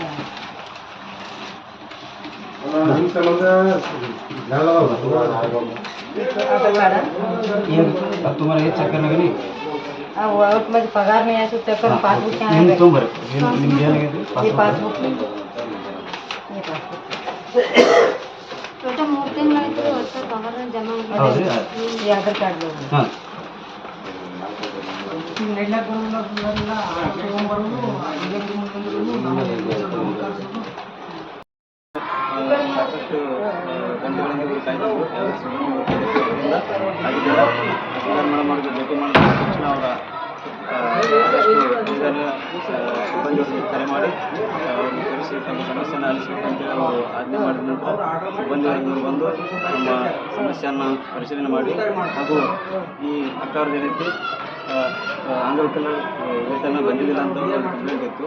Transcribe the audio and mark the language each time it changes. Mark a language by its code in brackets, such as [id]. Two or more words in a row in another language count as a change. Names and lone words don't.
[hi] तुम्हारा ये चक्कर लगे नहीं पगार में ऐसे चक्कर पासबुक ये पासबुक ये आधार कार्ड हाँ [kn] ಸಾಕಷ್ಟು ಗಂಟೆಗಳಿಂದ ಇವರು ಕಾಯ್ದಿದ್ರು. ತಹಸೀಲ್ದಾರ್ ಮೇಡಮ್ ಅವರಿಗೆ ಭೇಟಿ ಮಾಡಿದ ತಕ್ಷಣ ಅವರ ಸಿಬ್ಬಂದಿಯವರಿಗೆ ಕರೆ ಮಾಡಿ ಅವ್ರಿಗೆ ಕರೆಸಿ ತಮ್ಮ ಸಮಸ್ಯೆಯನ್ನು ಆಲಿಸಬೇಕಂತೇಳಿ ಅವರು ಆಜ್ಞೆ ಮಾಡಿದ ನಂತರ ಸಿಬ್ಬಂದಿಯವರು ಬಂದು ನಮ್ಮ ಸಮಸ್ಯೆಯನ್ನು ಪರಿಶೀಲನೆ ಮಾಡಿ ಹಾಗೂ ಈ ಅಕ್ಕವ್ರದ್ದು ಏನೈತಿ ಅಂಗವಿಕಲ ವೇತನ ಬಂದಿದ್ದಿಲ್ಲ ಅಂತ ಒಂದು ಕಂಪ್ಲೇಂಟ್ ಇತ್ತು.